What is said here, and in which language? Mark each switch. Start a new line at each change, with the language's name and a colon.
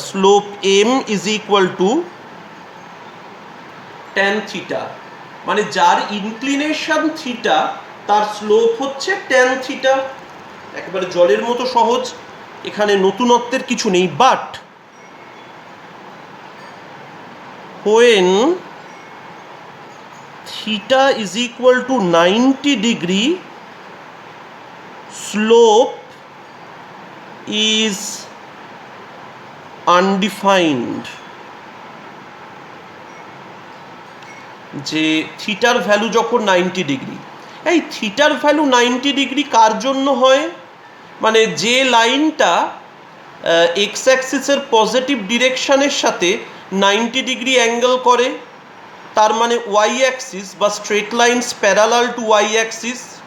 English: Slope m is equal to tan theta,
Bangla: মানে যার inclination theta তার স্লোপ হচ্ছে tan theta। একেবারে জলের মতো সহজ, এখানে নতুনত্বের কিছু নেই।
English: But when theta is equal to 90 degree, slope is undefined.
Bangla: যে থিটার ভ্যালু যখন 90 ডিগ্রি, এই থিটার ভ্যালু 90 ডিগ্রি কার জন্য হয়? মানে যে লাইনটা এক্স অ্যাক্সিসের পজিটিভ ডিরেকশনের সাথে 90 ডিগ্রি অ্যাঙ্গেল করে, তার মানে ওয়াই অ্যাক্সিস বা
English: Straight lines parallel to Y axis.